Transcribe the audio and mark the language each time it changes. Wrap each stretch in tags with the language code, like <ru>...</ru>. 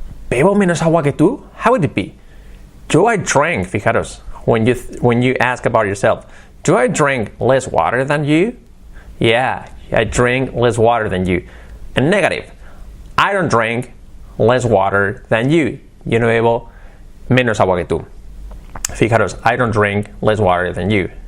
<es>¿Bebo menos agua que tú?</es> <en>How would it be? Do I drink, fijaros, when you ask about yourself, do I drink less water than you? Yeah, I drink less water than you. And negative, I don't drink less water than you.</en> <es>Yo no bebo menos agua que tú.</es> <en>Fijaros, I don't drink less water than you.</en>